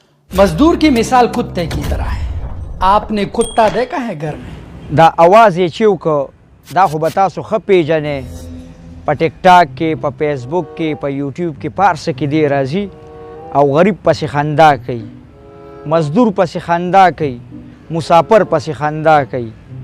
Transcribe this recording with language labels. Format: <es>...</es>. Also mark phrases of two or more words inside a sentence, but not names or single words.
<ur>مزدور کی مثال کتے کی طرح ہے۔ آپ نے کتا دیکھا ہے گھر میں?</ur> <ps>دا आवाज یې چې وکړ دا خو به تاسو ښه پیژنئ په ټیک ټاک کې په فیسبوک کې په یوټیوب کې په هر څه کې دی راځي او غریب پسې خندا کوي مزدور پسې خندا کوي مسافر پسې خندا کوي</ps>